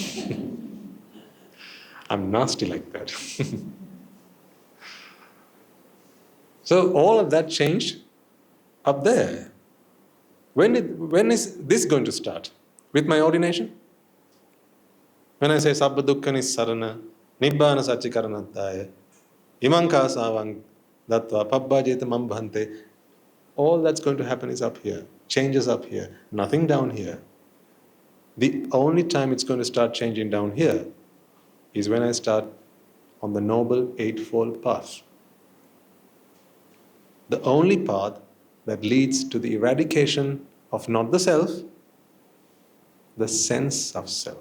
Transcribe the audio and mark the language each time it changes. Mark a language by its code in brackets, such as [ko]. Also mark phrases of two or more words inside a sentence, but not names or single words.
[en] I'm nasty like that. So all of that changed up there. When is this going to start? With my ordination? When I say [pi] Sabba Dukkha Nissarana, Nibbāna Sachikaranantaya, Imanka Savang Dattva Pabbajeta Mambhante, [en] all that's going to happen is up here. Changes up here. Nothing down here. The only time it's going to start changing down here is when I start on the Noble Eightfold Path. The only path that leads to the eradication of not the self, the sense of self.